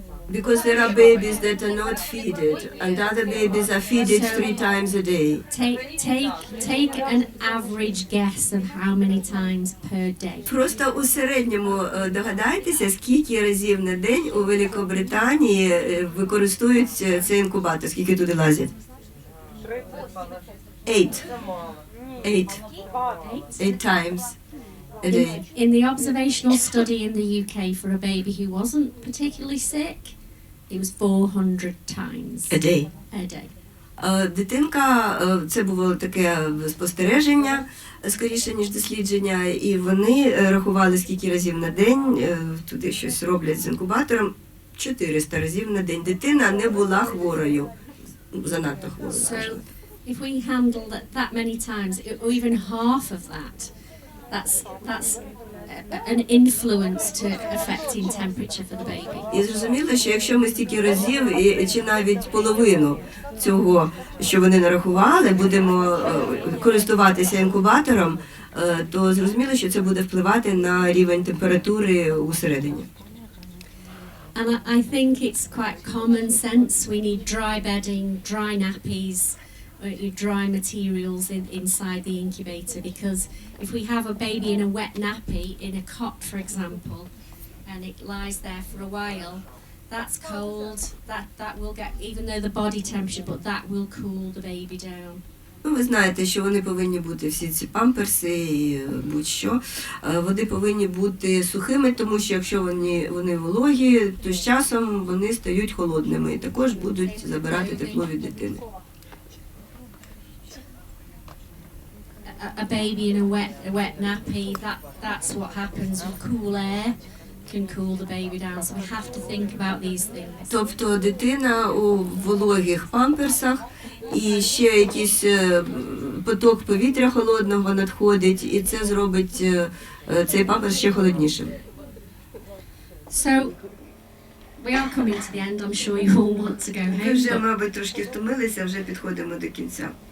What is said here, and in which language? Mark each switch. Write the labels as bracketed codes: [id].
[en] Because there are babies that are not feeded, and other babies are feeded 3 times a day. Take an average guess of how many times per day. [uk] Просто у середньому догадайтеся, скільки разів на день у Великобританії використовують цей інкубатор, скільки туди лазять. [en] 8 times a day. In the observational study in the UK for a baby who wasn't particularly sick, it was 400 times A day. A day. [uk] Дитинка, це було таке спостереження, скоріше, ніж дослідження, і вони рахували, скільки разів на день туди щось роблять з інкубатором. 400 разів на день. Дитина не була хворою, занадто хворою. [en] So, if we handle that many times, or even half of that, that's an influence to affecting temperature for the baby. [uk] І зрозуміло, що якщо ми стільки разів, чи навіть половину цього, що вони нарахували, будемо користуватися інкубатором, то зрозуміло, що це буде впливати на рівень температури усередині. [en] And I think it's quite common sense. We need dry bedding, dry nappies, dry materials inside the incubator, because if we have a baby in a wet nappy in a cot, for example, and it lies there for a while, that's cold. That will get, even though the body temperature, but that will cool the baby down. [uk] Ну, ви знаєте, що вони повинні бути, всі ці памперси і будь-що, вони повинні бути сухими, тому що якщо вони вологі, то з часом вони стають холодними і також будуть забирати тепло від дитини. [en] A baby in a wet nappy, that's what happens with cool air. Can cool the baby down, so we have to think about these things. [uk] Тобто дитина у вологих памперсах, і ще якийсь поток повітря холодного надходить, і це зробить цей памперс ще холоднішим. [en] So, we are coming to the end. I'm sure you all want to go home. [uk] Ми вже, мабуть, трошки втомилися, вже підходимо до кінця.